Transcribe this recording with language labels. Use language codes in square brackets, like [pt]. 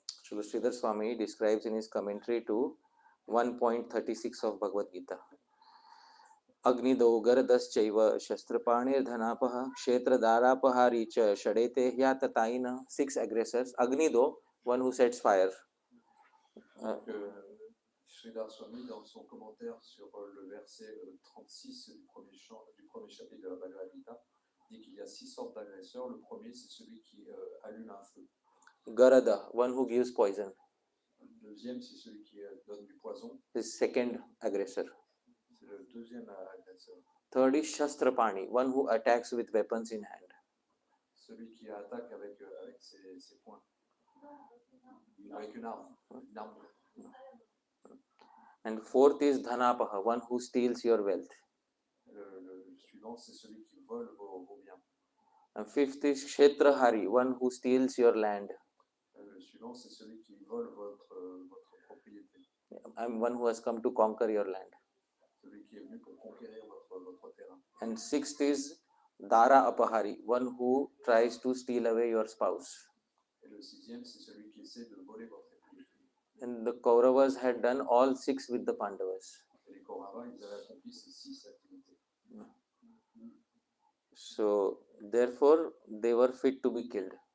[en] Sridhar Swami describes in his commentary to 1.36 of Bhagavad Gita. [sa] Agnido Garadas-chaiva Shastrapanir Dhanapaha Kshetradara-pahari cha Shadete Hyatataina. [en] 6 aggressors. Agnido, one who sets fire. [fr] Donc, Sridhar Swami, dans son commentaire sur le verset 36 du premier chapitre de la Bhagavad Gita, dit qu'il y a 6 sortes d'agresseurs. Le premier, c'est celui qui allume un feu. [en] Garada, one who gives poison. [fr] Le deuxième, c'est celui qui donne du poison. [en] The second aggressor. [fr] C'est le deuxième agresseur. [en] Third is Shastrapani, one who attacks with weapons in hand. [fr] Celui qui attaque avec ses poings. Avec une arme. Une arme. [en] And fourth is Dhanapaha, one who steals your wealth. [fr] Le suivant, c'est celui qui vole vos biens. [en] And fifth is Kshetrahari, one who steals your land. [fr] Le suivant, c'est celui qui vole votre propriété. [en] I'm one who has come to conquer your land. [fr] Celui qui est venu pour conquérir votre terrain. [en] And sixth is Dara Apahari, one who tries to steal away your spouse. [fr] Et le sixième, c'est celui qui essaie de voler votre épouse. [en] And the Kauravas had done all 6 with the Pandavas. [fr] Et les Kauravas, ils avaient accompli ces 6 activités. [en] So therefore, they were fit to be killed.